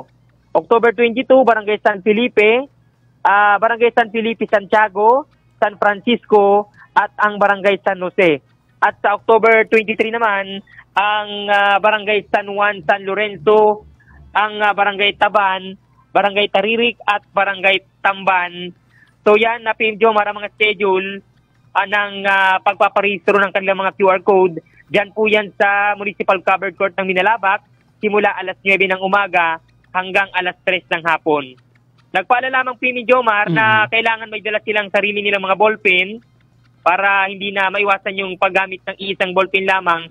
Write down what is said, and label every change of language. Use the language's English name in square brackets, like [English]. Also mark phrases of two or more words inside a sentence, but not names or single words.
[Filipino] October 22, Barangay San Felipe, Barangay San Felipe Santiago, San Francisco at ang Barangay San Jose. At sa October 23 naman, ang Barangay San Juan, San Lorenzo, ang Barangay Taban, Barangay Taririk at Barangay Tamban. So yan na PM Jomar ang mga schedule ng pagpaparehistro ng kanilang mga QR code. Diyan po yan sa Municipal Covered Court ng Minalabak simula alas 9 ng umaga hanggang alas 3 ng hapon. Nagpaalala lamang PM Jomar na kailangan may dala silang sarili nilang mga ballpen para hindi na maiwasan yung paggamit ng isang ballpen lamang.